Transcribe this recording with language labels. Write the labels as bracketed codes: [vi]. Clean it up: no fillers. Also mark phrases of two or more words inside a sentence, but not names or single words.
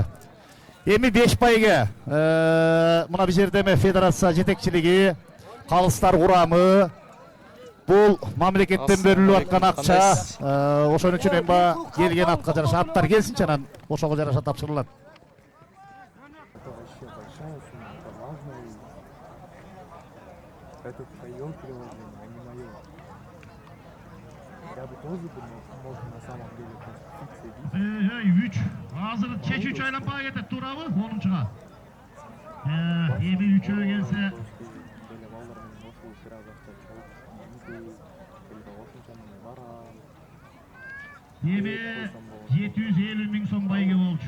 [ky] Эми 5 байге. Мына бул жерде эми федерация жетекчилиги, калыстар курамы, бул мамлекеттен берилип аткан акча, ошон үчүн эми келген атка жараша аттар келсинчи, анан ошого жараша тапшырылат. [ru] Это твое приложение, а не мое. Я бы тоже мог на самом деле конституции [ky] 3. Азыр чечүүчү айлампага кетет, туурабы? 10-чуга. Эми 3-ө келсе эми 750 миң сом байге болчу.